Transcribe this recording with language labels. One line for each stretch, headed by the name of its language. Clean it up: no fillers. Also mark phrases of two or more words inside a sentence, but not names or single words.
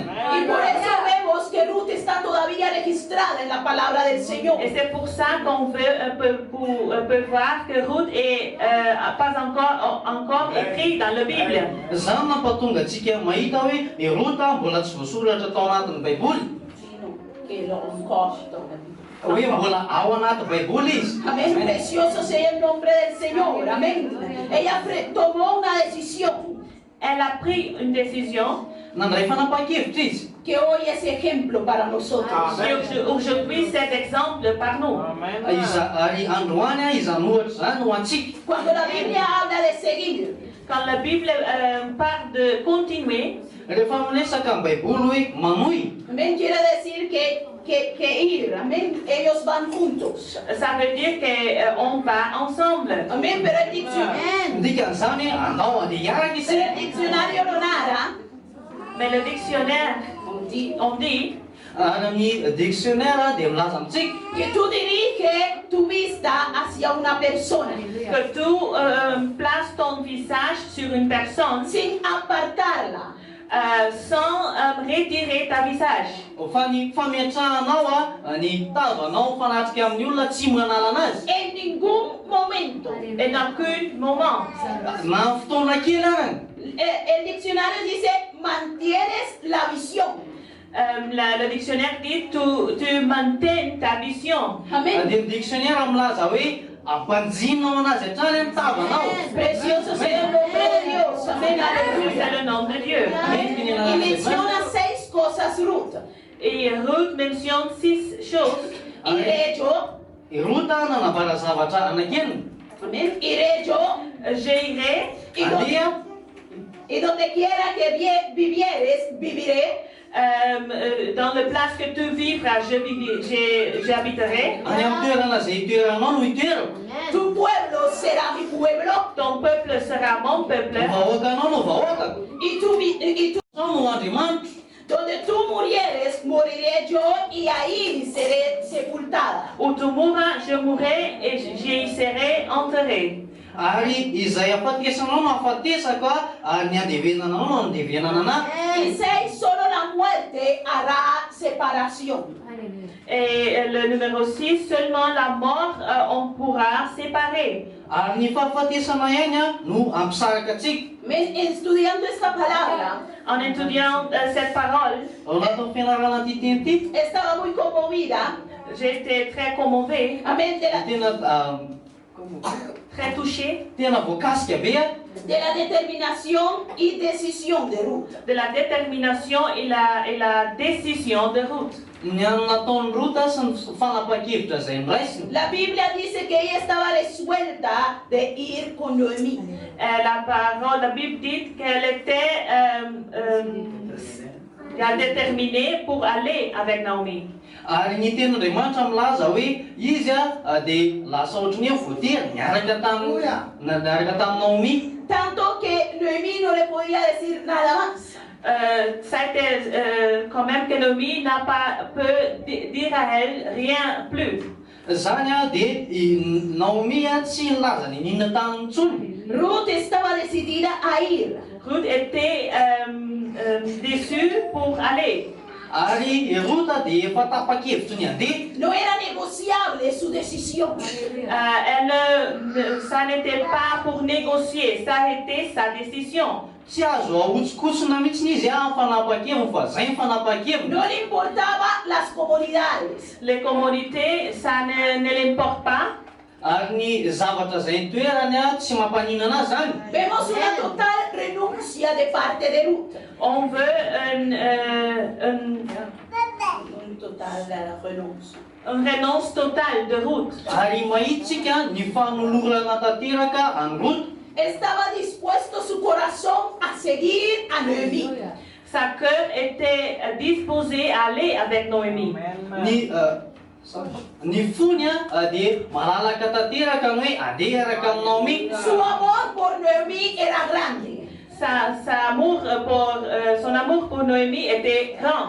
Spanish: Y por eso vemos que Ruth está todavía registrada en la palabra del Señor.
French: Et c'est pour ça qu'on peut voir que Ruth est pas encore écrit dans la Bible.
Malagasy: Izany nampatonga antsika mahita hoe i Ruth mbola tsy voasoratra tao anatin'ny Baiboly.
Spanish: Que lo corto.
Malagasy: Hoe mbola ao anaty Baiboly izy.
Spanish: Amén. Precioso sea el nombre del Señor. Amén. Ella tomó una decisión
French: Elle a pris une décision.
Malagasy: Nandray fanapahan-kevitra izy.
Spanish: que hoy es ejemplo para nosotros.
French: Aujourd'hui, c'est exemple par nous.
Malagasy: Ary androany izany ohatra zany ho antsika.
Spanish: Cuando la Biblia habla de seguir,
French: Quand la Bible parle de continuer,
Malagasy: Rehefa miresaka amin'ny Baiboly hoe manohy.
Spanish: amén, quiere decir que ir, amén, ellos van juntos.
French: ça veut dire qu'on va ensemble.
Spanish: Amén, pero el diccionario,
Malagasy: Dikan'izany hoe andao andeha hiaraka
Spanish: pero
Malagasy: isika.
Spanish: el diccionario lo narra,
French: Mais le dictionnaire, on dit
Malagasy: Ary amin'ny dictionnaire dia milaza amintsika
Spanish: que tú diriges tu vista hacia una persona
French: que tu places ton visage sur une personne
Spanish: sin apartarla.
French: sans retirer ta visage.
Malagasy: fa ny fametrahanao ny tavanao fanatrika amin'ny olona tsy manala anazy.
Spanish: En ningún momento.
French: Et dans aucun moment.
Malagasy: Na fotoana kely arany.
Spanish: El diccionario dice, mantienes la visión.
French: Le dictionnaire dit tu maintiens ta vision.
Spanish: Amén.
Malagasy: Dia ny dictionnaire milaza hoe ampanjinao anazy hatrany amin'ny tavanao.
Spanish: Precioso sea el nombre de Dios. Amén. Aleluya.
French: C'est le nom de Dieu.
Spanish: Y menciona 6 cosas, Ruth.
French: Et Ruth mentionne 6 choses.
Spanish: Iré yo.
Malagasy: Ruth nanambara zavatra anakenina.
Spanish: Amén. Iré yo.
French: J'irai.
Malagasy: Andeha.
Spanish: Y donde quiera que vivieres, viviré.
French: Dans le place que tu vivras, j'habiterai.
Malagasy: Any amin'ny toerana izay itoeranao no itoerako.
Spanish: Tu pueblo será mi pueblo.
French: Ton peuple sera mon peuple.
Malagasy: Vahoakanao no vahoakako.
Spanish: Y tu
Malagasy: No Andriamanitra.
Spanish: donde tú murieres, moriré yo y ahí seré sepultada.
French: Où tu mourras, je mourrai et j'y serai enterré.
Malagasy: Ary izay afatesanao no afatesaka ary ny andevenanao no andevenana anahy.
Spanish: Y 6, solo la muerte hará separación.
French: Et le numéro 6, seulement la mort, on pourra séparer.
Malagasy: Ary ny fahafatesana ihany no ampisaraka atsika.
Spanish: Estudiando esta palabra,
French: En étudiant cette parole,
Malagasy: Ao anatin'ny fianarana ty teny ty,
Spanish: estaba muy conmovida.
French: j'étais très commovée,
Spanish: Amén.
French: très touchée
Malagasy: tena voakasika be
Spanish: De la determinación y decisión de Ruth.
French: de la détermination et la décision de Ruth.
Malagasy: ny nataon'ny Ruth sy ny fanapahan-kevitra izay niraisiny.
Spanish: La Biblia dice que ella estaba resuelta de ir con Noemí.
French: La Bible dit qu'elle était déterminée pour aller avec Naomi.
Malagasy: Ary ny tenin'Andriamanitra milaza hoe izy dia lasa ohatran'ny hoe voatery niaraka tamin'ny Naomi.
Spanish: Tanto que Noemí no le podía decir nada más.
French: Ça a été quand même que Naomi n'a pas pu dire à elle rien plus.
Malagasy: Zany dia Naomi tsy nilaza ny ninona tamin'ny tsony.
Spanish: Ruth estaba decidida a ir.
French: Ruth était déçue pour aller.
Malagasy: Ary Ruth dia efa tapa-kevitra ny handeha.
Spanish: No era negociable su decisión.
French: Ça n'était pas pour négocier, ça a été sa décision.
Malagasy: Tsy azo ahotsikosona mihitsy izy amin'ny fanapa-keviny fa zay ny fanapa-keviny.
Spanish: No le importaba las comodidades.
French: Les communautés, ça ne l'importe pas.
Malagasy: Ary ny zavatra zay ny toerany tsy mampanina anazy zany.
Spanish: Vemos una total renuncia de parte de Ruth.
French: On veut une renonce totale de Ruth.
Malagasy: Ary mahitsika ny fanolorana tanteraka any Ruth.
Spanish: Estaba dispuesto su corazón a seguir a Noémie.
French: Sa cœur était disposé à aller avec Noémie.
Malagasy: Ny fony dia malalaka tanteraka ny hoe andeha araka amin'ny Naomi.
Spanish: Su amor por Noémie era grande.
French: Son amour pour Noémie était grand.